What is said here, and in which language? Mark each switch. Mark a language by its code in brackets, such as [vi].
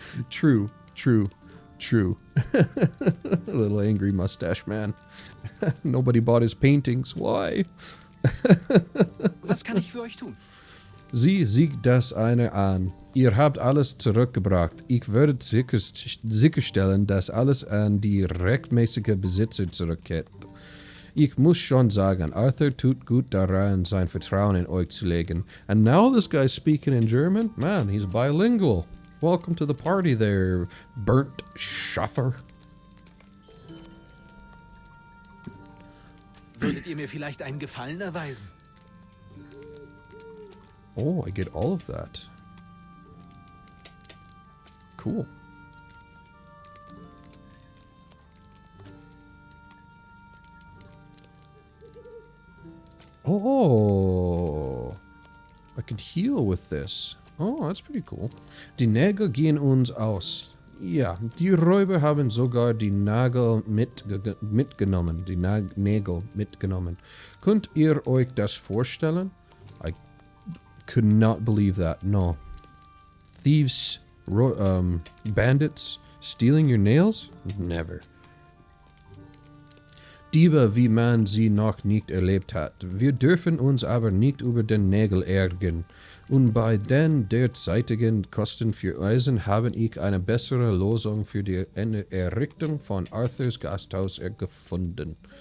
[en] True. A little angry mustache man. Nobody bought his paintings. Why? [de] Was kann ich für euch tun? Sie sieht das eine an. Ihr habt alles zurückgebracht. Ich würde sicherstellen, dass alles an die rechtmäßige Besitzer zurückkehrt. Ich muss schon sagen, Arthur tut gut daran, sein Vertrauen in euch zu legen. [en] And now this guy's speaking in German? Man, he's bilingual. Welcome to the party there, burnt Schaffer. [de] Würdet ihr mir vielleicht einen Gefallen erweisen? [en] Oh, I get all of that. Cool. Oh, I can heal with this. Oh, that's pretty cool. [de] Die Nägel gehen uns aus. Ja, die Räuber haben sogar die Nagel mitgenommen. Die Nägel mitgenommen. Könnt ihr euch das vorstellen? [en] I could not believe that. No. Thieves, bandits, stealing your nails? Never. [de] Diebe, wie man sie noch nicht erlebt hat. Wir dürfen uns aber nicht über den Nägel ärgern. Und bei den derzeitigen Kosten für Eisen habe ich eine bessere Lösung für die Errichtung von Arthurs Gasthaus gefunden.